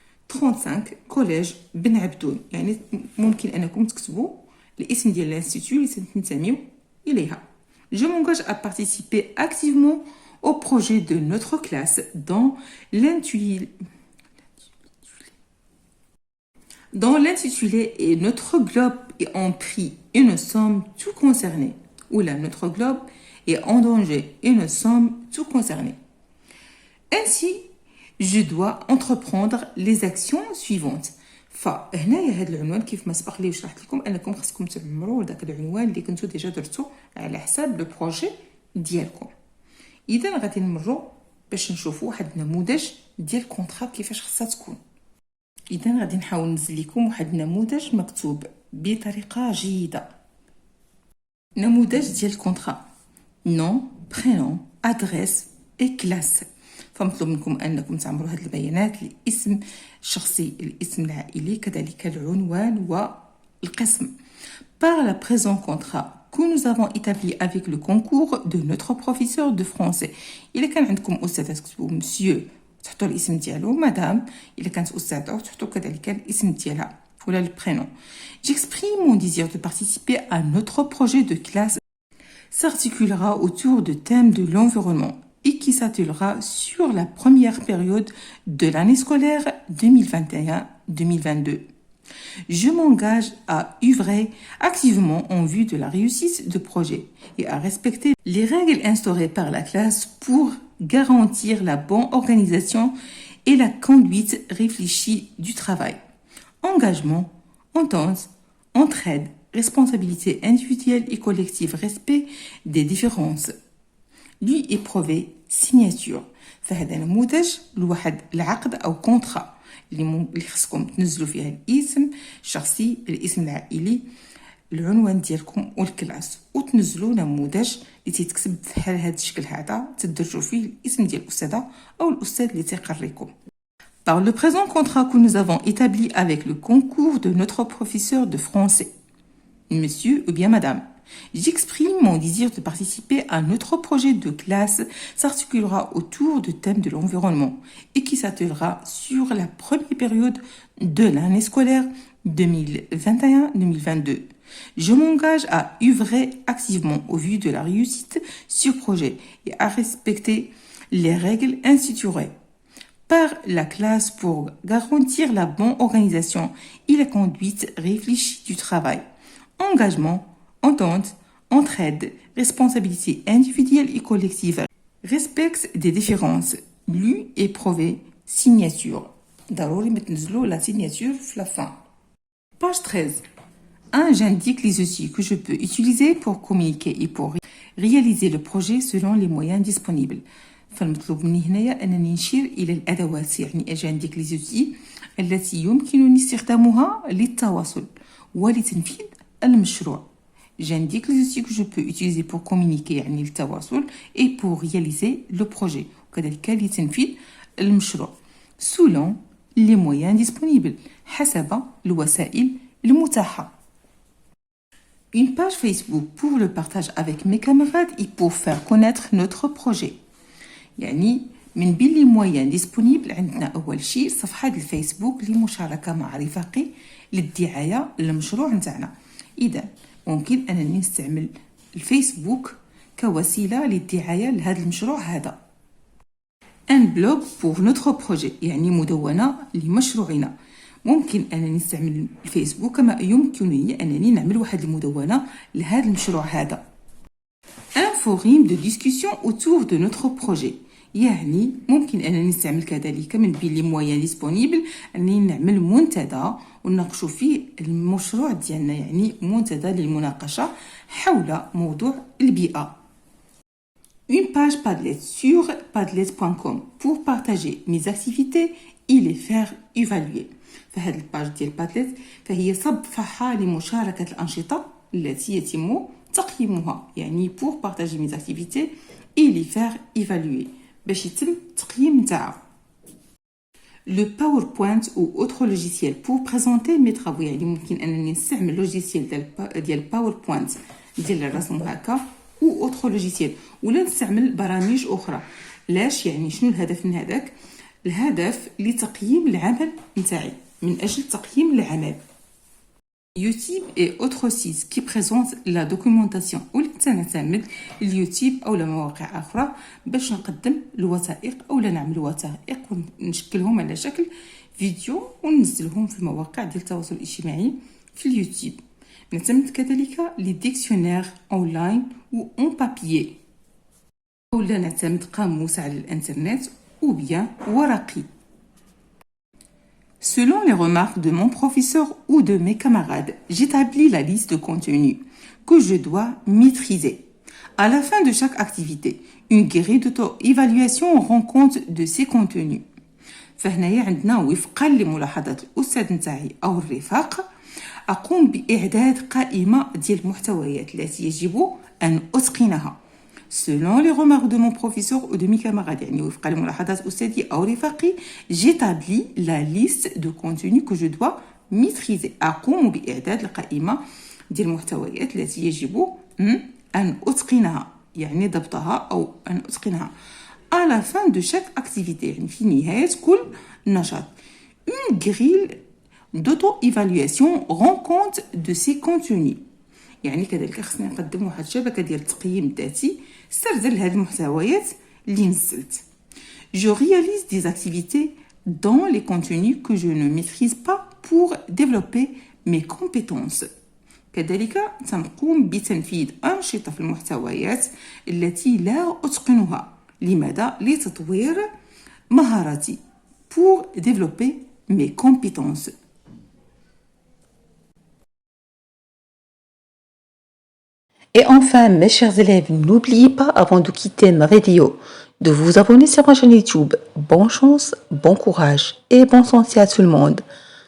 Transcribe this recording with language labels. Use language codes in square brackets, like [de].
[ar] 35 كوليج بن عبدون يعني ممكن انكم تكتبوا الاسم ديال الانستيتيو اللي تنتميو اليها [fr] je m'engage à participer activement au projet de notre classe dont l'intitulé et notre globe est en prix et nous sommes tout concernés. Ou là, notre globe est en danger et nous sommes tout concernés. Ainsi, je dois entreprendre les actions suivantes. [ar] فهنايا هذا العنوان كيف ما سبق لي وشرحت لكم انكم خاصكم تعمروا داك العنوان اللي كنتو ديجا درتو على حساب لو بروجي ديالكم. اذا غادي نمروا باش نشوفوا واحد النموذج ديال الكونطرا كيفاش خاصها تكون. اذا غادي نحاول ننزل لكم واحد النموذج مكتوب بطريقه جيده. نموذج ديال الكونطرا نون برينون ادريس اي كلاس فمطلوب منكم انكم تعمروا هذه البيانات الاسم الشخصي الاسم العائلي كذلك العنوان والقسم. [fr] Par la présent contrat que nous avons établi avec le concours de notre professeur de français. [ar] إلا كان عندكم أستاذة تكتبوا مسيو تحطوا الاسم ديالو مدام إلا كانت أستاذة تحطوا كذلك الاسم ديالها ولا البرينون. [fr] J'exprime mon désir de participer à notre projet de classe s'articulera autour de thèmes de l'environnement et qui s'attelera sur la première période de l'année scolaire 2021-2022. Je m'engage à œuvrer activement en vue de la réussite du projet et à respecter les règles instaurées par la classe pour garantir la bonne organisation et la conduite réfléchie du travail. Engagement, entente, entraide, responsabilité individuelle et collective, respect des différences. Lui éprouvé signature. [ar] فهذا نموذج لواحد العقد أو كونترا اللي خصكم تنزلوا فيها الاسم الشخصي الاسم العائلي العنوان ديالكم والكلاس وتنزلوا نموذج اللي تيتكتب بحال هذا الشكل هذا تدرجوا فيه الاسم ديال الاستاذه او الاستاذ اللي تيقريكم. [fr] Par le présent contrat que nous avons établi avec le concours de notre professeur de français, monsieur ou bien madame, j'exprime mon désir de participer à notre projet de classe s'articulera autour du thème de l'environnement et qui s'attellera sur la première période de l'année scolaire 2021-2022. Je m'engage à œuvrer activement au vu de la réussite sur projet et à respecter les règles instituées par la classe pour garantir la bonne organisation et la conduite réfléchie du travail. Engagement, entente, entraide, responsabilité individuelle et collective, respect des différences, lu et prouvé, signature. [ar] ضروري ما تنزلوا [fr] la signature [ar] في [fr] la fin. Page 13. 1. J'indique les outils que je peux utiliser pour communiquer et pour réaliser le projet selon les moyens disponibles. [ar] فالمطلوب مني هنايا أنني نشير إلى الأدوات يعني أجي عندك les outils التي يمكنني استخدامها للتواصل ولتنفيذ المشروع. [fr] J'indique les outils que je peux utiliser pour communiquer [ar] يعني التواصل [fr] et pour réaliser le projet [ar] وكذلك لتنفيذ المشروع [fr] selon les moyens disponibles [ar] حسب الوسائل المتاحة. [fr] Une page Facebook pour le partage avec mes camarades et pour faire connaître notre projet. يعني [ar] من بين [fr] لي مويان ديسپونيبل [ar] عندنا اول شيء صفحه الفيسبوك لمشاركه مع رفاقي للدعايه للمشروع نتاعنا. اذا ممكن انني نستعمل الفيسبوك كوسيله للدعايه لهذا المشروع هذا. [fr] ان بلوغ بور نوتر بروجي [ar] يعني مدونه لمشروعنا. ممكن انني نستعمل الفيسبوك كما يمكنني انني نعمل واحد المدونه لهذا المشروع هذا. [fr] ان فوريم دو ديسكوسيون اوتور دو نوتر بروجي [ar] يعني ممكن انني نستعمل كذلك من بين [fr] لي مويان ديسپونيبل [ar] انني نعمل منتدى ونناقشوا فيه المشروع ديالنا، يعني منتدى للمناقشه حول موضوع البيئه. [fr] Une page Padlet sur padlet.com pour partager mes activités et les faire évaluer. [ar] فهذه الباج ديال بادلت فهي صفحة لمشاركة الأنشطة التي يتم تقييمها، يعني [fr] pour partager mes activités et les faire évaluer [ar] باش يتم التقييم نتاعها. [fr] Le PowerPoint ou autre logiciel pour présenter mes travaux [ar] يعني ممكن أنني نستعمل لوجيسيال ديال PowerPoint ديال الرسم هكا [fr] ou autre logiciel [ar] ولا نستعمل برامج أخرى. لاش يعني شنو الهدف من هذاك؟ الهدف لتقييم العمل نتاعي من أجل تقييم العمل. يوتيوب [fr] et autres sites qui présentent la documentation [ar] واللي تنعتمد اليوتيوب أو مواقع أخرى باش نقدم الوثائق أو نعمل وثائق ونشكلهم على شكل فيديو وننزلهم في المواقع ديال التواصل الاجتماعي في اليوتيوب. نعتمد كذلك [fr] لي ديكسيونير أونلاين و أون بابيي [ar] أو نعتمد قاموس على الإنترنت [fr] ou bien [ar] ورقي. [fr] Selon les remarques de mon professeur ou de mes camarades, j'établis la liste de contenus que je dois maîtriser. À la fin de chaque activité, une grille d'auto-évaluation rend compte de ces contenus. [ar] فهنايا عندنا وفقا لملاحظات الأستاذ نتاعي أو الرفاق أقوم بإعداد قائمة ديال المحتويات التي يجب أن أتقنها. [fr] Selon les remarques de mon professeur ou de mes camarades [ar] يعني وفقا لملاحظات أستاذي أو رفاقي [fr] j'établis la liste de contenus que je dois maîtriser. [ar] أقوم بإعداد القائمة ديال المحتويات التي يجب أن أتقنها يعني ضبطها أو أن أتقنها. [fr] À la fin de chaque activité [ar] يعني في نهاية كل نشاط. [fr] Une grille d'auto-évaluation rend compte de ces contenus [ar] يعني كذلك خصني نقدم واحد الشبكة ديال التقييم الذاتي استرزل لهذه المحتويات اللي نزلت. [fr] Je réalise des activités dans les contenus que je ne maîtrise pas pour développer mes compétences. [ar] كذلك سنقوم بتنفيذ أنشطة في المحتويات التي لا أتقنها. لماذا؟ لتطوير مهاراتي [fr] pour développer mes compétences. Et enfin, mes chers élèves, n'oubliez pas, avant de quitter ma vidéo, de vous abonner sur ma chaîne YouTube. Bonne chance, bon courage et bonne santé à tout le monde.